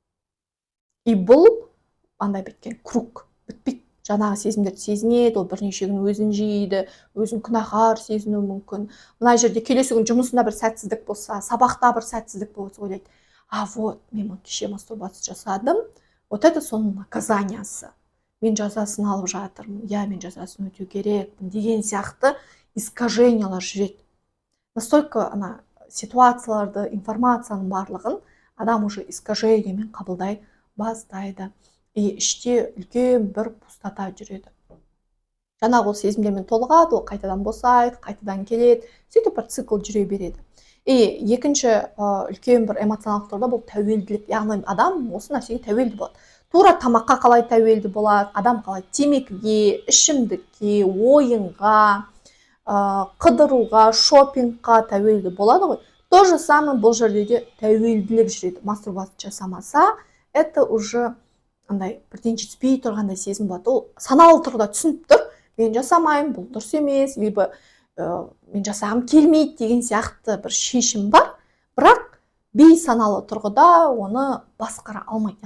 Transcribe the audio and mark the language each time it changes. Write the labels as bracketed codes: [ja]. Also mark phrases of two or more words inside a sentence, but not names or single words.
[kk] И бұл андай біткен круг, бітпейді. Жаңағы сезімдерді сезінеді, ол бірнеше күн өзін жейді, өзін күнәһар сезіну мүмкін. Мына жерде келесі күн жұмысында бір сәтсіздік болса, сабақта бір сәтсіздік болса, ойлайды, вот, мен кеше мастурбация жасадым, [ru] вот это [kk] соның наказаниясы. Мен жазасын алып жатырмын, мен жазасын өтеу керекпін деген сияқты искажениялар жүреді. Настолько ситуацияларды, информацияның барлығын адам уже искажениемен қабылдай бастайды. И іште үлкен бір пустота жүреді. Жаңағы ол сезімдермен толығады, ол қайтадан босайды, қайтадан келеді, сөйтіп бір цикл жүре береді. И екінші үлкен бір эмоционалдық тұрғыда бұл тәуелділік. Яғни адам осы нәрсеге тәуелді болады. Тура тамаққа қалай тәуелді болады, адам қалай темекіге, ішімдікке, ойынға, қыдыруға, шопингқа тәуелді болады ғой. [ru] То же самое [kk] бұл жерде де тәуелділік жүреді. Мастурбация жасамаса, [ru] это уже [kk] бірден жетіспей тұрғандай сезім болады. Ол саналы тұрғыда түсініп тұр, мен жасамайым, бұл дұрыс емес, либо мен жасағым келмейді деген сияқты бір шешім бар, бірақ бейсаналы тұрғыда оны басқара алмайды.